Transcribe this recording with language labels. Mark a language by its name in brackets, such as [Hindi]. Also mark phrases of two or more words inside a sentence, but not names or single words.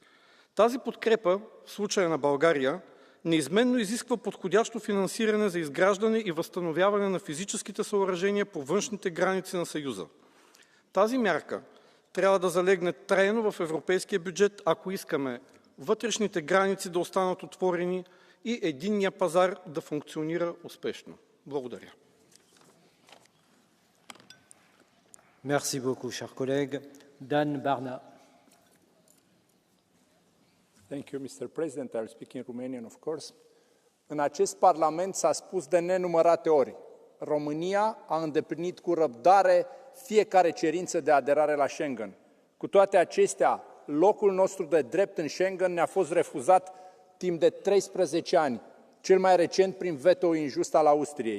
[Bulgarian] Тази подкрепа, в случая на България, неизменно изисква подходящо финансиране за изграждане и възстановяване на физическите съоръжения по външните граници на Съюза. Тази мярка трябва да залегне трайно в европейския бюджет, ако искаме вътрешните граници да останат отворени и единния пазар да функционира успешно. Благодаря. [French] Merci beaucoup, cher collègue. Dan Barna. [English] Thank you, Mr. President. I'll speak in Romanian, of course. [Romanian] În acest Parlament s-a spus de nenumărate ori, România a îndeplinit cu răbdare fiecare cerință de aderare la Schengen. Cu toate acestea, locul nostru de drept în Schengen ne-a fost refuzat timp de 13 ani, cel mai recent prin veto injust al Austriei.